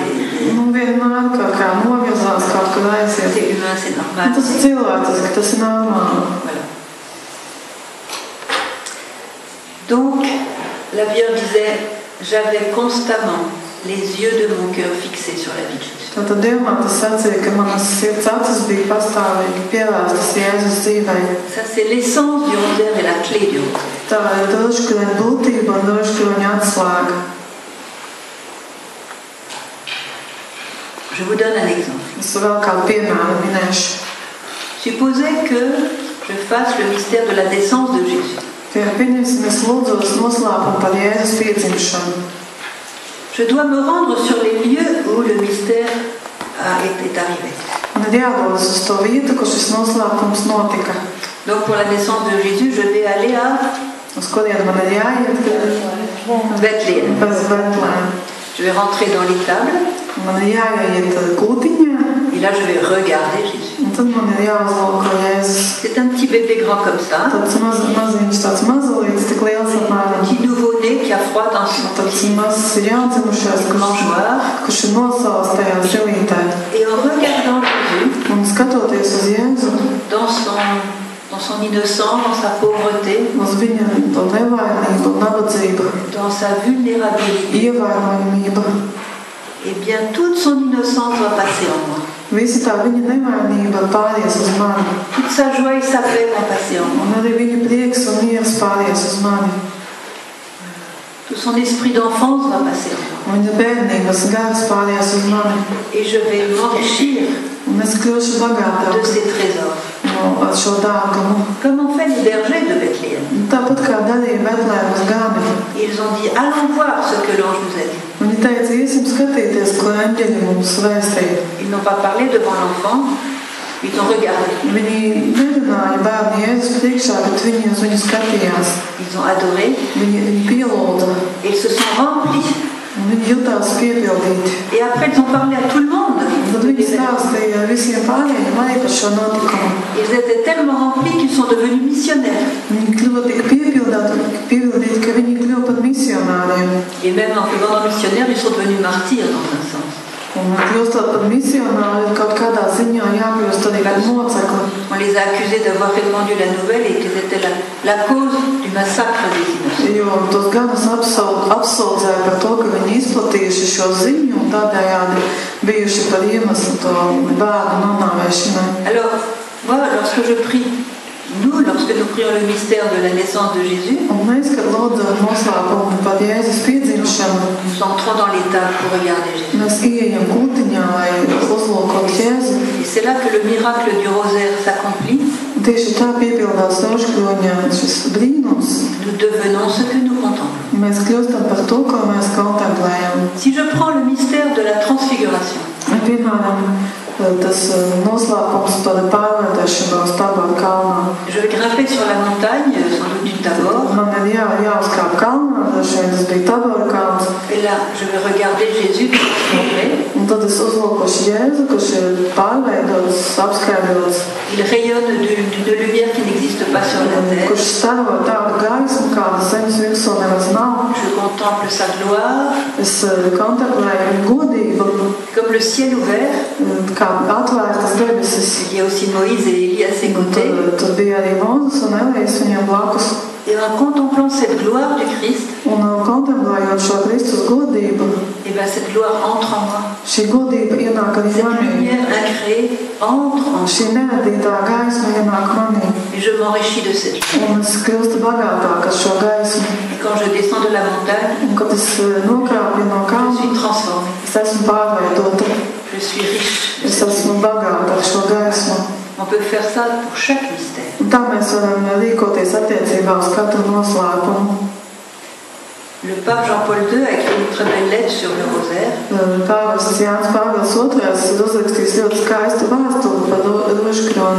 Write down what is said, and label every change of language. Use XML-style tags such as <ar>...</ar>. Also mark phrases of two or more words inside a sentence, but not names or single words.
<lv>vienmēr kaut kā novirzās, kaut kur aiziet.</lv> <fr>C'est humain, c'est normal.</fr> <lv>Tas ir cilvēciski, tas ir normāli.</lv> <fr>Voilà. Donc, la Vierge disait: j'avais constamment les yeux de mon cœur fixés sur la vie de Jésus.</fr> <lv>Tātad Dievmāte sacīja, ka manas sirds acis bija pastāvīgi pievērstas Jēzus dzīvei.</lv> <fr>Ça, c'est l'essence du rosaire et la clé du rosaire.</fr> <lv>Tā ir rožkroņa būtība un rožkroņa atslēga.</lv> <fr>Je vous donne un exemple.</fr> <lv>Es vēl kādu piemēru minēšu.</lv> <fr>Supposez que je fasse le mystère de la naissance de Jésus.</fr> <lv>Pieņemsim, es lūdzos noslēpumu par Jēzus piedzimšanu.</lv> <fr>Je dois me rendre sur les lieux où le mystère est arrivé.</fr> <lv>Un ir jādodas uz to vietu, kur šis noslēpums notika.</lv> <fr>Donc pour la naissance de Jésus, je vais aller à</fr> <lv>Uz kurien man ir jāiet? Bethléem. Pēc Betlēm.</lv> <fr>Je vais rentrer dans l'étable</fr> <lv>Man ir jāiet kūtiņā,</lv> <fr>et là je vais regarder Jésus.</fr> <lv>un tad man ir jāuzlūko Jēzus.</lv> <fr>C'est un petit bébé grand comme ça,</fr> <lv>Tāds maziņš, tāds mazulīts, tik liels un apmēram.</lv> <fr>petit nouveau-né qui a froid dans son</fr> <lv>Tāds</lv> <fr>petit</fr> <lv>mazs jaundzimušais,</lv> <fr>mangeoire.</fr> <lv>kurš ir nosausts tajā zilītē.</lv> <fr>Et en regardant Jésus,</fr> <lv>Un skatoties uz Jēzu,</lv> <fr>dans son innocence, dans sa pauvreté,</fr> <lv>uz viņa to nevainību un nabadzību,</lv> <fr>dans sa vulnérabilité,</fr> <lv>ievainojamību,</lv> <fr>eh bien toute son innocence va passer en moi.</fr> <lv>visi tā viņa nevainība pāries uz mani.</lv> <fr>Toute sa joie et sa paix vont passer en moi.</fr> <lv>Un arī viņa prieks un miers pāries uz mani.</lv> <fr>Tout son esprit d'enfance va passer en moi.</fr> <lv>Viņa bērnības gars pāries uz mani.</lv> <fr>Et je vais m'enrichir</fr> <lv>Un es kļūšu</lv> <fr>de</fr> <lv>bagātāk</lv> <fr>ces trésors.</fr> <lv>ar šo dārgumu.</lv> <fr>Comme ont fait les bergers de Bethléem.</fr> <lv>Tāpat kā darīja Betlēmas gani.</lv> <fr>Ils ont dit: allons voir ce que l'ange nous a dit.</fr> <lv>Viņi teica, iesim skatīties, ko eņģeļi mums vēstīja.</lv> <fr>Ils n'ont pas parlé devant l'enfant, ils ont regardé.</fr> <lv>Viņi nerunāja bērni Jēzus priekšā, bet viņi uz viņu skatījās.</lv> <fr>Ils ont adoré</fr> <lv>Viņi pielūdza.</lv> <fr>et ils se sont remplis.</fr> <lv>Viņi jutās piepildīti.</lv> <fr>Et après, ils ont parlé à tout le monde.</fr> <lv>Tad viņi stāstīja visiem pārējiem arī par šo notikumu.</lv> <fr>Ils étaient tellement remplis qu'ils sont devenus missionnaires.</fr> <lv>Viņi kļuva tik piepildīti, piebildīt, ka viņi kļuva par misionāriem.</lv> <fr>Et même en devenant missionnaires, ils sont devenus martyrs dans un sens.</fr> <lv>Un kļūstot par misionāri, kaut kādā ziņā jākļūst arī par mocekli.</lv> <fr>On les a accusés d'avoir répandu la nouvelle et qu'ils étaient la cause du massacre des innocents.</fr> <lv>Jo tos gadus apsūdzēja par to, ka viņi izplatījuši šo ziņu un tādējādi bijuši par iemeslu to bērnu nonāvēšanai.</lv> <fr>Alors, moi, lorsque je prie, lorsque nous prions le mystère de la naissance de Jésus,</fr> <lv>Un mēs, kad lūdzam noslēpumu par Jēzus piedzimšanu,</lv> <fr>nous entrons dans l'état pour regarder Jésus.</fr> <lv>mēs ieejam kūtiņā, lai uzlūkot Jēzu.</lv> <fr>Et c'est là que le miracle du rosaire s'accomplit.</fr> <lv>Un tieši tā piepildās rožkroņa šis brīnums.</lv> <fr>Nous devenons ce que nous contemplons.</fr> <lv>Mēs kļūstam par to, ko mēs kontemplējam.</lv> <fr>Si je prends le mystère de la transfiguration,</fr> <lv>Piemēram, tas noslēpums par pārvērtēšanos Tabora kalnā.</lv> <fr>je vais grimper sur la montagne, sans doute du Tabor,</fr> <lv>Man ir jāuzkāp kalnā, dažreiz tas bija Tabora kalns.</lv> <fr>et là, je vais regarder Jésus transfiguré.</fr> <lv>Un tad es uzlūkošu Jēzu, kurš ir pārveidots, apskaidrots,</lv> <fr>Il rayonne d'une lumière qui n'existe pas sur la terre.</fr> <lv>kurš staro tādu gaismu, kāda zemes virsū nemaz nav.</lv> <fr>Je contemple sa gloire,</fr> <lv>Es kontemplēju viņa godību,</lv> <fr>comme le ciel ouvert.</fr> <lv>kā atvērtas debesis.</lv> <fr>Il y a aussi Moïse et Élie à ses côtés.</fr> <lv>Tur bija arī Mūzes un Elijas viņam blakus.</lv> <fr>Et en contemplant cette gloire du Christ,</fr> <lv>Un kontemplējot šo Kristus godību,</lv> <fr>et ben cette gloire entre en moi.</fr> <lv>šī godība ienāk arī</lv> <fr>Cette</fr> <lv>manī.</lv> <fr>lumière incréée entre en moi.</fr> <lv>Šī neradītā gaisma ienāk manī.</lv> <fr>Et je m'enrichis de cette lumière.</fr> <lv>Un es kļūstu bagātāk ar šo gaismu.</lv> <fr>Et quand je descends de la montagne,</fr> <lv>Un kad es nokrāpju no</lv> <fr>je</fr> <lv>kalna,</lv> <fr>suis transformée.</fr> <lv>es esmu pārveidota.</lv> <fr>Je suis riche.</fr> <lv>Es esmu bagāta ar šo gaismu.</lv> <fr>On peut faire ça pour chaque mystère.</fr> <lv>Un tā mēs varam rīkoties attiecībā uz katru noslēpumu.</lv> <fr>Le pape Jean-Paul II a écrit une très belle lettre sur le rosaire.</fr> <lv>Pāvests Jānis Pāvils II ir uzrakstījis ļoti skaistu vēstuli par rožkroni.</lv>